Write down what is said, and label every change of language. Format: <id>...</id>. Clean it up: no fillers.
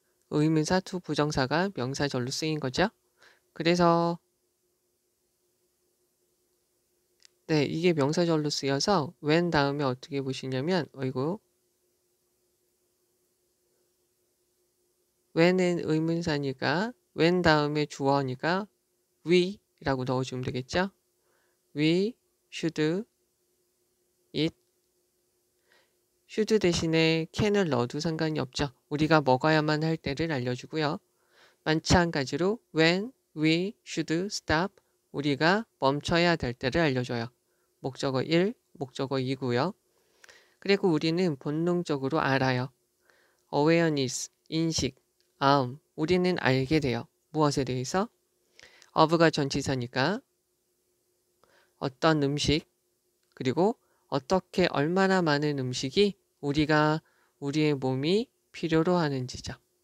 <ko>의문사 to 부정사가 명사절로 쓰인 거죠. 그래서 네, 이게 명사절로 쓰여서 when 다음에 어떻게 보시냐면 when은 의문사니까 when 다음에 주어니까 we라고 넣어주면 되겠죠.</ko> <en>We should eat.</en> <ko>should 대신에 can을 넣어도 상관이 없죠. 우리가 먹어야만 할 때를 알려주고요.</ko> <en>마찬가지로 when we should stop.</en> <ko>우리가 멈춰야 될 때를 알려줘요. 목적어 1, 목적어 2고요. 그리고 우리는 본능적으로 알아요. awareness, 인식, 우리는 알게 돼요. 무엇에 대해서? of가 전치사니까 어떤 음식, 그리고 어떻게 얼마나 많은 음식이 우리의 몸이 필요로 하는지죠.</ko>